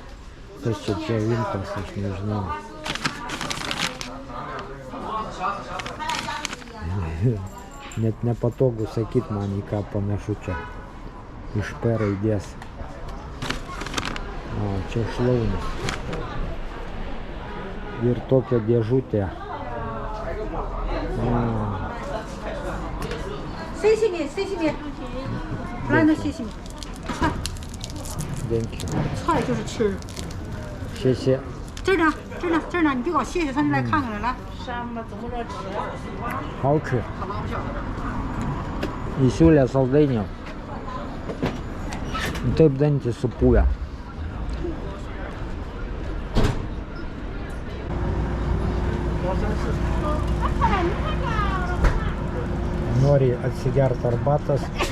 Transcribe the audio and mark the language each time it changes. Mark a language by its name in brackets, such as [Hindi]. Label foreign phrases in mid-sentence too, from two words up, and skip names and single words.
[Lithuanian] Tas čia džiovintas, aš nežinau. Net nepatogu sakyt man, į ką panašu čia. Iš P raidės. O, čia šlaunis. Ir tokia dėžutė. [English] Thank you. [Chinese] 菜就是吃。谢谢。这儿呢，这儿呢，这儿呢，你别搞谢谢他，你来看看来，来。 [Lithuanian] 好吃。Įsiūlė saldainių. Taip dantys supūvę. Nori atsigerti arbatas.